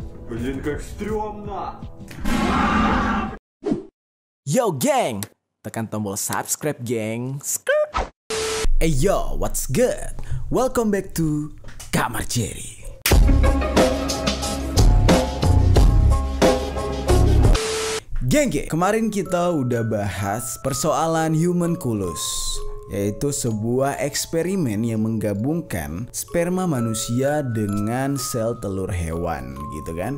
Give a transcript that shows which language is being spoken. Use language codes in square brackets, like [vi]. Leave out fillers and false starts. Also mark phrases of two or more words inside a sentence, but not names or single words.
[ru] Блин, как стрёмно. [id] Yo geng, tekan tombol subscribe geng. [en] Hey yo, what's good? Welcome back to Kamar Jerry. [id] Geng, kemarin kita udah bahas persoalan homunculus, yaitu sebuah eksperimen yang menggabungkan sperma manusia dengan sel telur hewan gitu kan.